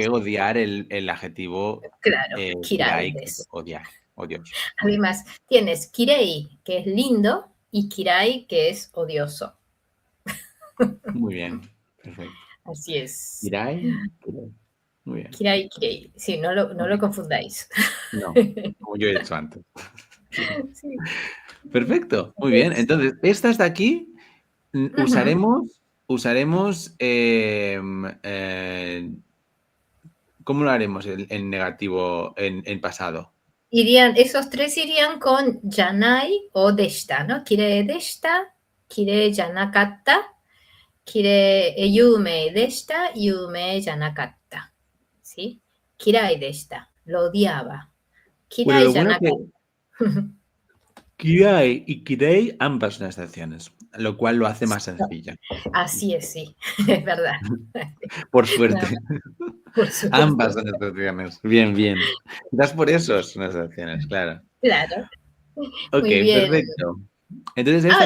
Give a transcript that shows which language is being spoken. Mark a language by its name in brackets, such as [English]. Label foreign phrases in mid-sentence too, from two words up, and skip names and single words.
[Spanish] que odiar el adjetivo claro, kirai kirai, que es des. odiar, odioso. Además, tienes kirei, que es lindo, y kirai, que es odioso. Muy bien, perfecto. Así es. [Japanese] 嫌い、嫌い. [Spanish] Muy bien. [Japanese] 嫌い、綺麗. [Spanish] Sí, no lo confundáis. No, como yo he hecho antes. Sí. Sí, Perfecto, muy bien. es. Entonces, estas de aquí Ujú. usaremos, ¿cómo lo haremos en negativo, en pasado? Esos tres irían con janai o deshita, ¿no? [Japanese] 綺麗でした、綺麗じゃなかった、綺麗、有名でした、有名じゃなかった. [Spanish] ¿Sí? [Japanese] 嫌いでした, [Spanish] lo odiaba. Bueno, Kirai lo bueno que janakatta. Kirai y Kirei ambas son excepciones, lo cual lo hace más sencilla. Así es, sí, es verdad. Por Nada suerte. más, por suerte. Ambas son excepciones. Bien, bien. Quizás por eso son excepciones, claro. Claro, Ok, muy bien. perfecto. Entonces estas